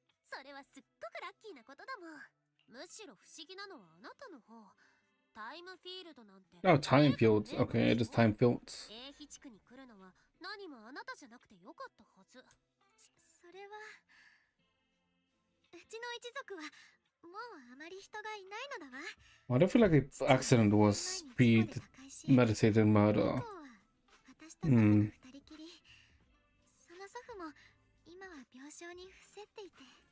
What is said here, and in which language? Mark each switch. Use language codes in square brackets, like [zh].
[ja] それはすっごくラッキーなことだもん。むしろ不思議なのはあなたの方。タイムフィールドなんて。 [en] Oh, time fields. Okay, it is time fields. [ja] 英比地区に来るのは何もあなたじゃなくてよかったはず。それはうちの一族はもうあまり人がいないのだわ。 [en] I don't feel like the accident was premeditated murder. [ja] 私と祖母の二人きり。その祖父も今は病床に伏せっていて。